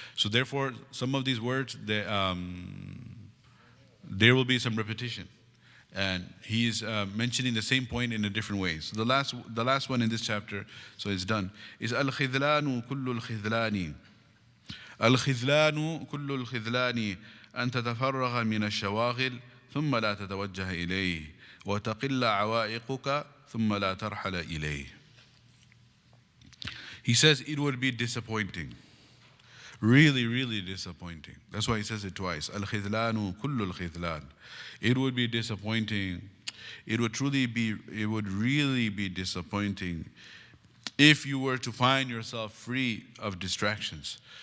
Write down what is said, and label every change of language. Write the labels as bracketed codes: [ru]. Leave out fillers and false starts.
[en] So therefore, some of these words, there will be some repetition, and he's mentioning the same point in a different way. So the last one in this chapter, so it's done, is [ar] al-khidlanu kullu al-khidlani. Al-khidlanu kullu al-khidlani. أن تتفرغ من الشواغل ثم لا تتوجه إليه وتقل عوائقك ثم لا ترحل إليه. [en] He says it would be disappointing, really, really disappointing. That's why he says it twice. [ar] الخذلان كل الخذلان. [en] It would be disappointing. It would really be disappointing if you were to find yourself free of distractions.